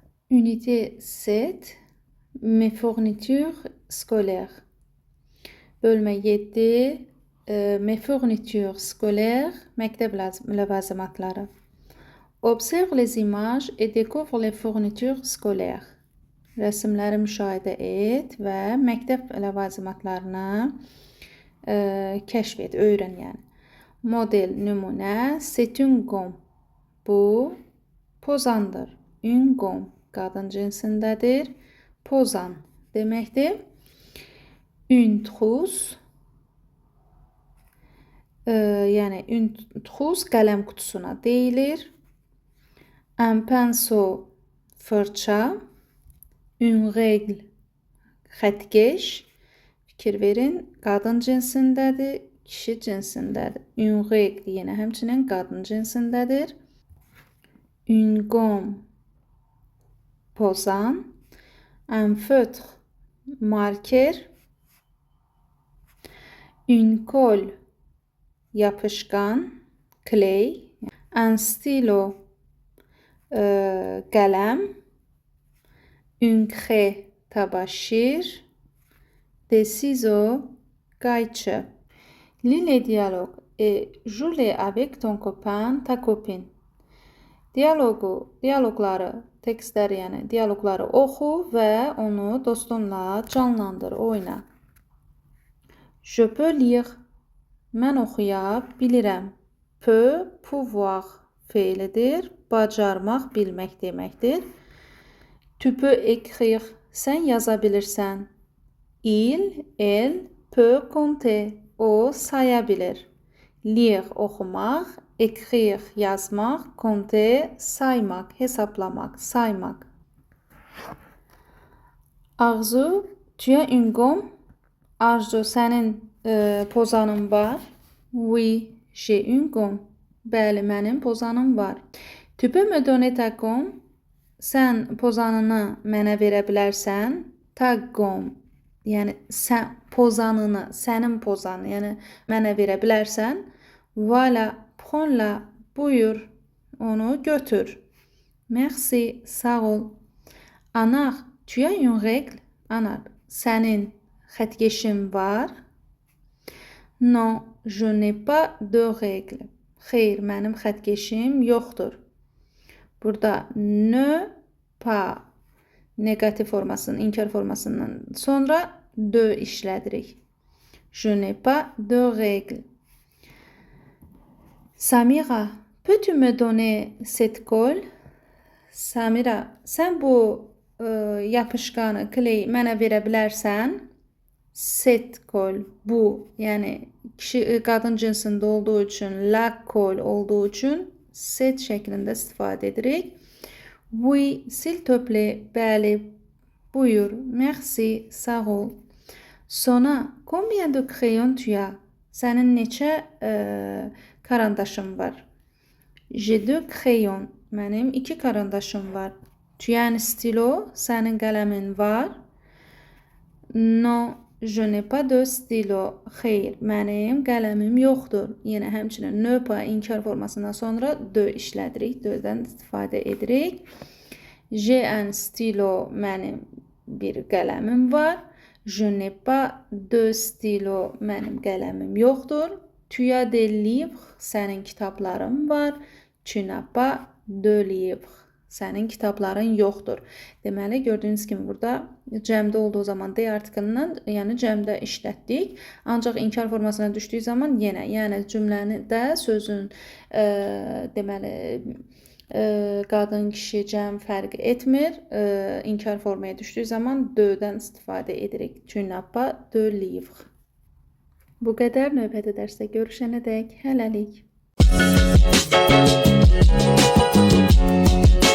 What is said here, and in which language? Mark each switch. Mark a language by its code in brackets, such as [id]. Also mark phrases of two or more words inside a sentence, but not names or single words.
[fr] Unité 7, mes fournitures scolaires. Bölmə 7, mes fournitures scolaires, [az] məktəb ləvazimatları. [fr] Observe les images et découvre les fournitures scolaires. [az] Rəsmləri müşahidə et və məktəb ləvazimatlarını kəşf et, öyrən yəni. Model nümunə, [fr] c'est une gomme. [az] Bu, pozandır. [fr] Une gomme. [az] Qadın cinsindədir. Pozan deməkdir. [fr] Une trousse. [az] Yəni, [fr] une trousse [az] qələm qutusuna deyilir. [fr] Un pinceau fırça. Une règle xətkeş. [az] Fikir verin, qadın cinsindədir, kişi cinsindədir. [fr] Une règle [az] yenə həmçinin qadın cinsindədir. [fr] Une gomme pozan. Un feutre marker. Une colle yapışkan, clay. Un stylo qələm. Une craie təbaşir. Des ciseaux qayçı. Lis les dialogues et joue-les avec ton copain, ta copine. [az] Dialoqları, tekstləri, yəni dialoqları oxu və onu dostunla canlandır, oyna. [fr] Je peux lire. [az] Mən oxuya bilirəm. [fr] Peut, pouvoir feilidir. [az] Bacarmaq, bilmək deməkdir. [fr] Tu peux écrire. [az] Sən yaza bilirsən. [fr] Il, elle peut compter. [az] O saya bilir. Lire, oxumaq. [fr] Écrire, yazmaq. [az] Compter, saymaq, hesaplamaq, saymaq. Arzu, [fr] tu as une gomme? [az] Arzu, sənin pozanın var. [fr] Oui, j'ai une gomme. [az] Bəli, mənim pozanım var. [fr] Tu peux me donner ta gomme? [az] Sən pozanını mənə verə bilərsən? [fr] Ta gomme. [az] Yəni, sən pozanını, sənin pozanı, yəni mənə verə bilərsən? [fr] Voilà, prends-la, [az] buyur, onu götür. Merci, sağ ol. Anar, [fr] tu as une règle? [az] Anar, sənin xətkeşin var? [fr] Non, je n'ai pas de règle. [az] Xeyr, mənim xətkeşim yoxdur. Burada [fr] ne pas [az] negativ formasının, inkar formasından sonra de işlədirik. [fr] Je n'ai pas de règle. Samira, peux-tu me donner cette colle? [az] Samira, sən bu yapışqanı, clay mənə verə bilərsən? [fr] Cette colle, [az] bu, yəni qadın cinsində olduğu üçün, [fr] la colle [az] olduğu üçün set şəklində istifadə edirik. [fr] Oui, s'il te plaît, [az] bəli, buyur, merci, sağ ol. Sona, [fr] combien de crayons tu as? [az] Sənin neçə karandaşın var? [fr] J'ai deux crayons. [az] Mənim 2 karandaşım var. [fr] Tu as un stylo. [az] Sənin qələmin var. [fr] Non, je n'ai pas de stylo. [az] Xeyr, mənim qələmim yoxdur. Yenə həmçinin [fr] ne pas [az] inkar formasından sonra de işlədirik. De'dən istifadə edirik. [fr] J'ai un stylo. [az] Mənim bir qələmim var. [fr] Je n'ai pas de stylo. [az] Mənim qələmim yoxdur. [fr] Tu as des livres. [az] Sənin kitabların var. [fr] Tu n'as pas de livres. [az] Sənin kitabların yoxdur. Deməli, gördüyünüz kimi burada cəmdə olduğu zaman D artiklından, yəni cəmdə işlətdik. Ancaq inkar formasına düşdüyü zaman yenə, yəni cümləni də sözün deməli qadın, kişi, cəm fərq etmir. İnkar formaya düşdüyü zaman de-dən istifadə edirik. [fr] Tu n'as pas de livres. [az] Bu qədər, növbəti dərsdə görüşənədək hələlik.